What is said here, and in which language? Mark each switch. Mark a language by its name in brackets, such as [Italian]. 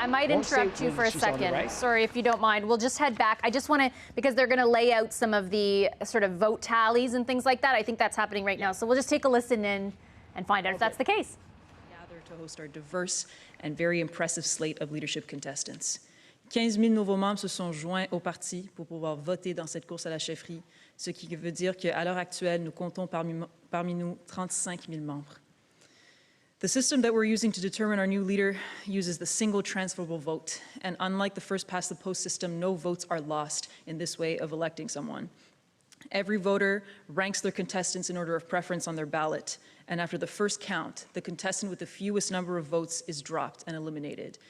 [English] I might interrupt you for a second. Right. Sorry, if you don't mind. We'll just head back. I just want to, because they're going to lay out some of the sort of vote tallies and things like that. I think that's happening right now. So we'll just take a listen in and find out if that's the case. Gather to host our diverse and very impressive slate of leadership contestants. [French] 15 000 nouveaux membres se sont joints au parti pour pouvoir voter dans cette course à la chefferie, ce qui veut dire qu'à l'heure actuelle, nous comptons parmi nous 35 000 membres. [English] The system that we're using to determine our new leader uses the single transferable vote. And unlike the first past the post system, no votes are lost in this way of electing someone. Every voter ranks their contestants in order of preference on their ballot. And after the first count, the contestant with the fewest number of votes is dropped and eliminated.